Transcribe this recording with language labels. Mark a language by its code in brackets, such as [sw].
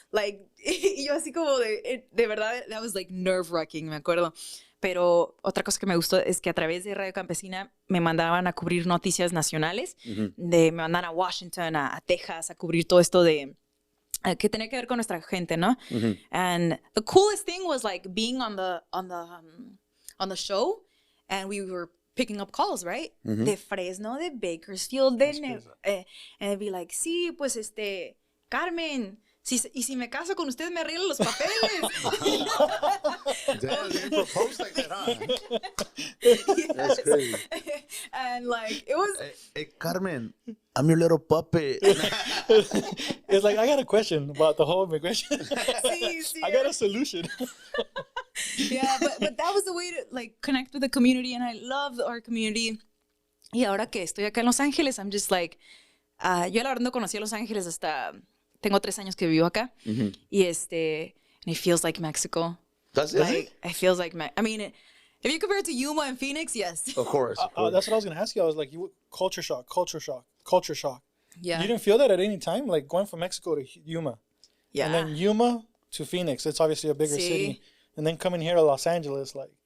[es] Like, y yo así como de verdad, [en] that was like nerve-wracking, [es] me acuerdo. Pero otra cosa que me gustó es que a través de Radio Campesina me mandaban a cubrir noticias nacionales. Me mandaban a Washington, a Texas, a cubrir todo esto de que tenía que ver con nuestra gente, ¿no? [en] And the coolest thing was like being on the show, and we were picking up calls, right? [es] De Fresno, de Bakersfield, [en] and it'd be like, [es] sí, pues Carmen, si me caso con usted, me arreglo los papeles. [en] Damn, you proposed like that, huh? Yes. That's crazy. And like, it was... Hey, Carmen, I'm your little puppet. It's like, I got a question about the whole immigration. [es] Sí. [en] I got a solution. Yeah, but that was the way to like connect with the community, and I love our community. [es] Y ahora que estoy acá en Los Ángeles, [en] I'm just like, [es] yo la verdad no conocí a Los Ángeles hasta, tengo 3 años que vivo acá, y [en] and it feels like Mexico. Does it? Like, it feels like, I mean, if you compare it to Yuma and Phoenix, yes. Of course. Of course. That's what I was going to ask you. I was like, culture shock, culture shock, culture shock. Yeah. You didn't feel that at any time? Like going from Mexico to Yuma. Yeah. And then Yuma to Phoenix. It's obviously a bigger city. And then coming here to Los Angeles, like.